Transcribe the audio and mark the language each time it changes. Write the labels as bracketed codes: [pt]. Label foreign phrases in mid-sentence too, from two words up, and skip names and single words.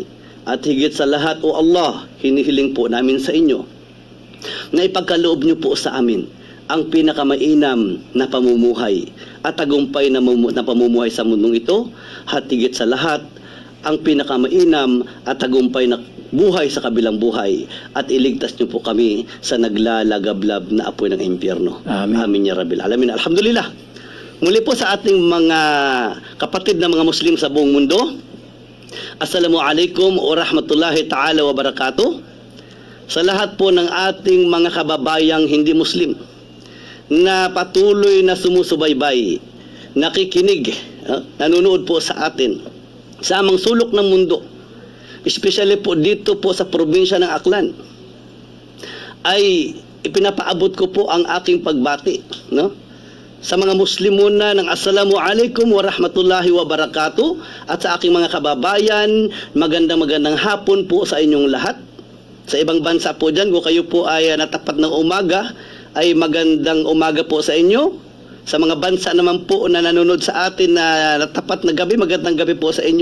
[tl] At higit sa lahat, O Allah, hinihiling po namin sa inyo na ipagkaloob nyo po sa amin ang pinakamainam na pamumuhay at tagumpay na pamumuhay sa mundong ito, at higit sa lahat, ang pinakamainam at tagumpay na buhay sa kabilang buhay, at iligtas niyo po kami sa naglalagablab na apoy ng impyerno. Amin. [ar] آمين يا رب العالمين. الحمد لله. [tl] Muli po sa ating mga kapatid na mga Muslim sa buong mundo, [ar] السلام عليكم ورحمة الله تعالى وبركاته. [tl] Sa lahat po ng ating mga kababayang hindi Muslim na patuloy na sumusubaybay, nakikinig, nanonood po sa atin sa amang sulok ng mundo, especially po dito po sa probinsya ng Aklan, ay ipinapaabot ko po ang aking pagbati, no? Sa mga Muslim muna ng [ar] السلام عليكم ورحمة الله وبركاته, [tl] at sa aking mga kababayan, magandang hapon po sa inyong lahat. Sa ibang bansa po dyan, kung kayo po ay natapat ng umaga, ay magandang umaga po sa inyo. Sa mga bansa naman po na nanonood sa atin na natapat na gabi, magandang gabi po sa inyo.